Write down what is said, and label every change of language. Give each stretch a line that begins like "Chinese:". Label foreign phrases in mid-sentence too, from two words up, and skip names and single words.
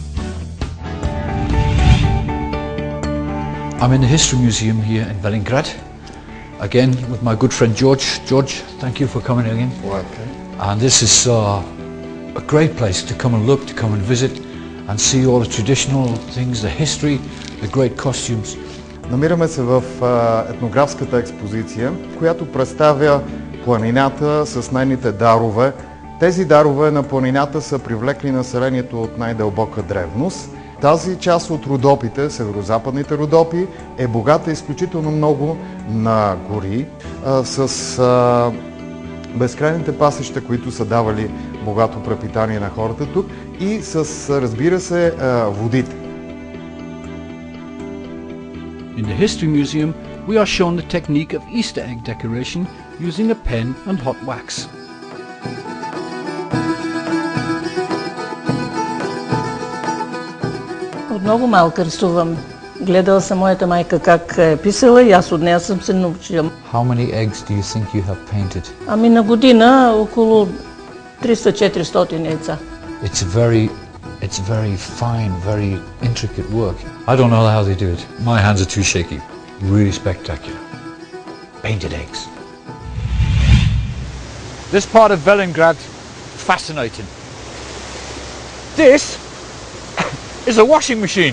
English: I'm in the History Museum here in Velingrad, again with my good friend George. George, thank you for coming again. Welcome. And this is a great place to come and look, to come and visit and see all the traditional things, the history, the great costumes.
Bulgarian: Намираме се в етнографската експозиция, която представя планината с нейните дарове. Тези дарове на планината са привлекли населението от най-дълбока древност. Тази част от Родопите, северо-западните Родопи, е богата изключително много на гори, с безкрайните пасища, които са давали богато препитание на хората тук и с, разбира се, водите.
English: In the History Museum, we are shown the technique of Easter egg decoration using a pen and hot wax.
Bulgarian: От много малка рисувам. Гледала съм моята майка как е писала и аз от нея съм се научила.
English: How many eggs do you think you have painted?
Bulgarian: Ами на година около 300-400 яйца.
English: It's very fine, very intricate work. I don't know how they do it. My hands are too shaky. Really spectacular. Painted eggs. This part of Velingrad, fascinating. This is a washing machine.